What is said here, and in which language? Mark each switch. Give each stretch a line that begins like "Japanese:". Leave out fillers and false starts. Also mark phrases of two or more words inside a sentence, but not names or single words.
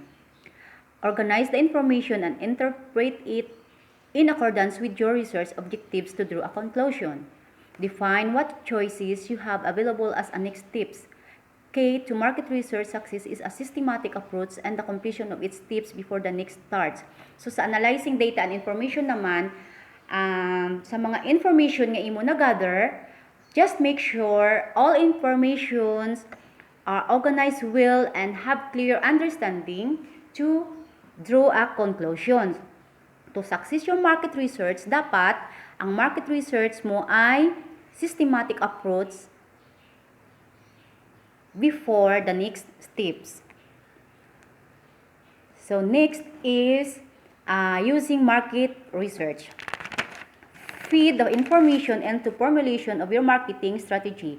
English: Organize the information and interpret it in accordance with your research objectives to draw a conclusion. Define what choices you have available as a next steps. K to market research success is a systematic approach and the completion of its steps before the next starts. So sa analyzing data and information naman,
Hiligaynon: sa mga information nga imo na-gather,
English: just make sure all informations are organized well and have clear understanding to draw a conclusion. To success your market research,
Filipino: dapat ang
English: market research
Filipino: mo ay
English: systematic approach before the next steps. So next is using market research. Feed the information into formulation of your marketing strategy.